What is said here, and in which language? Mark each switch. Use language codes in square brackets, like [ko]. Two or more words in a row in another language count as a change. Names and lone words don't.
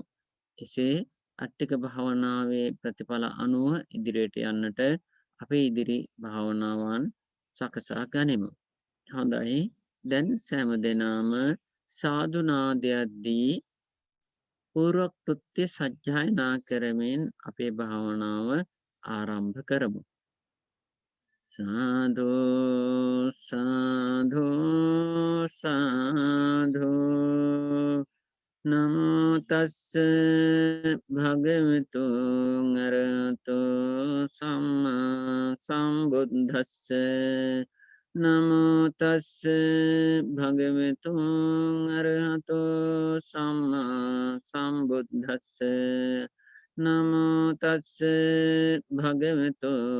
[si] එසේ අට්ටික භාවනාවේ ප්‍රතිඵල අනුව ඉදිරියට යන්නට අපේ ඉදිරි භාවනාවන් සකසා ගනිමු. හොඳයි. දැන් සෑම දෙනාම සාදු නාදයක් දී පූර්ව කෘත්‍ය සජ්ජායනා කරමින් අපේ භාවනාව ආරම්භ කරමු. [pi] සාදු සාදු සාදු නමෝ තස්ස භගවතු අරහතෝ සම්මා සම්බුද්දස්ස නමෝ තස්ස භගවතු අරහතෝ සම්මා සම්බුද්දස්ස නමෝ තස්ස භගවතු